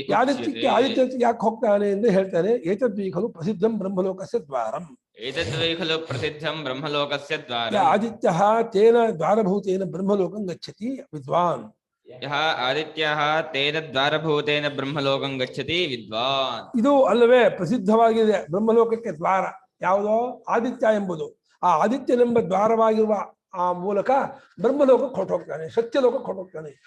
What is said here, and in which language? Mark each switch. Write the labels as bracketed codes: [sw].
[kn] ಆದಿತ್ಯಕ್ಕೆ ಆದಿತ್ಯಕ್ಕೆ ಯಾಕೆ ಹೋಗ್ತಾನೆ ಎಂದು ಹೇಳ್ತಾನೆ. [sa] ಏತದ್ವೈ ಖಲು ಪ್ರಸಿದ್ಧಂ ಬ್ರಹ್ಮಲೋಕಸ್ಯ ದ್ವಾರಂ. एतद्वै खलु प्रसिद्धं ब्रह्मलोकस्य द्वारम्. ಆದಿತ್ಯಃ ತೇನ ದ್ವಾರಭೂತೇನ ಬ್ರಹ್ಮಲೋಕಂ ಗಚ್ಚತಿ ವಿದ್ವಾನ್. यः आदित्यः तेन द्वारभूतेन ब्रह्मलोकं गच्छति विद्वान्. [kn] ಇದು ಅಲ್ಲವೇ ಪ್ರಸಿದ್ಧವಾಗಿದೆ ಬ್ರಹ್ಮಲೋಕಕ್ಕೆ ದ್ವಾರ ಯಾವುದೋ ಆದಿತ್ಯ ಎಂಬುದು. ಆ ಆದಿತ್ಯನೆಂಬ ದ್ವಾರವಾಗಿರುವ ಆ ಮೂಲಕ ಬ್ರಹ್ಮಲೋಕಕ್ಕೆ ಹೊರಟೋಗ್ತಾನೆ, ಸತ್ಯಲೋಕಕ್ಕೆ ಹೊರಟೋಗ್ತಾನೆ.